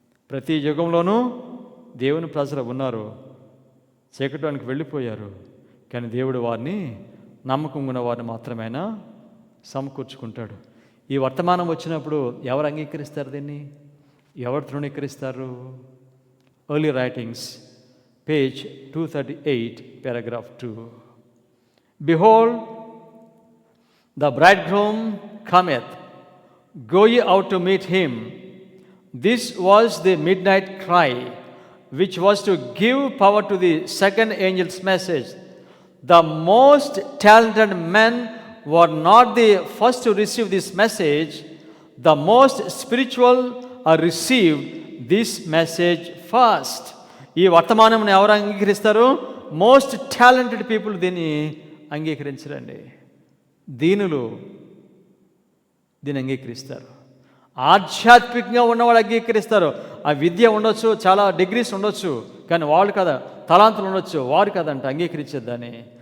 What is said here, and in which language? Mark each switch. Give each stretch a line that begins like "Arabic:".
Telugu: ప్రతి యుగంలోనూ దేవుని ప్రజలు ఉన్నారు, చీకటానికి వెళ్ళిపోయారు, కానీ దేవుడు వారిని, నమ్మకం ఉన్న వారిని మాత్రమేనా సమకూర్చుకుంటాడు. ఈ వర్తమానం వచ్చినప్పుడు ఎవరు అంగీకరిస్తారు? దీన్ని ఎవరు తృణీకరిస్తారు? Early writings, page 238, paragraph 2.
English: Behold, the bridegroom cometh, go ye out to meet him. This was the midnight cry, which was to give power to the second angel's message. The most talented men were not the first to receive this message. The most spiritual are received this message first.
Telugu: ఈ వర్తమానం ఎవరు అంగీకరిస్తారు?
English: most talented people
Telugu: దీన్ని అంగీకరించరండి. దీనులు దీన్ని అంగీకరిస్తారు. ఆధ్యాత్మికంగా ఉన్నవాళ్ళు అంగీకరిస్తారు. ఆ విద్య ఉండొచ్చు, చాలా డిగ్రీస్ ఉండొచ్చు, కానీ వాళ్ళు కదా, తలాంతులు ఉండొచ్చు, వారు కదంట అంగీకరించేద్దని.